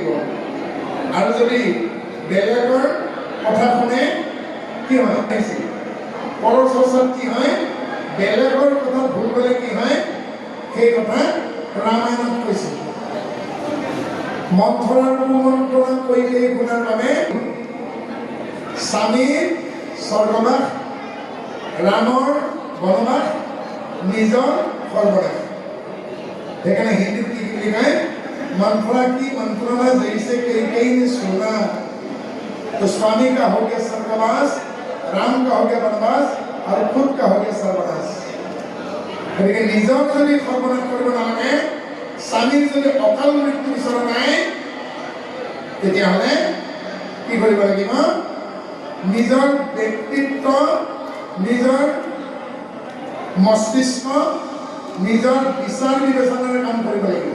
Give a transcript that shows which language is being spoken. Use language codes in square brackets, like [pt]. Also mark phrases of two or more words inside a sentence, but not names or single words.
[as] আৰু যদি বেলেগৰ কথা শুনে কি হয়, পৰচৰ্চাত কি হয়, বেলেগৰ কথা ভুল ক'লে কি হয়, সেই কথা ৰামায়ণত কৈছে। মন্থৰাৰ কুমন্ত্ৰণা কৰিলে গুণাৰ বাবে স্বামীৰ স্বৰ্গবাস, ৰামৰ বনবাস, নিজৰ সৰ্বনাশ। সেইকাৰণে হিন্দীত কি বুলি কয়, [hi] मंथरा की मंत्रणा जैसे कई ने सुना तो स्वामी का हो गया स्वर्गवास, राम का हो गया वनवास और खुद का हो गया सर्वनाश। [as] গতি নিজক যদি সৰ্বনাশ কৰিব নালাগে, স্বামীৰ যদি অকাল মৃত্যু বিচৰা নাই, তেতিয়াহ'লে কি কৰিব লাগিব, নিজৰ ব্যক্তিত্ব, নিজৰ মস্তিষ্ক, নিজৰ বিচাৰ বিবেচনাৰে কাম কৰিব লাগিব।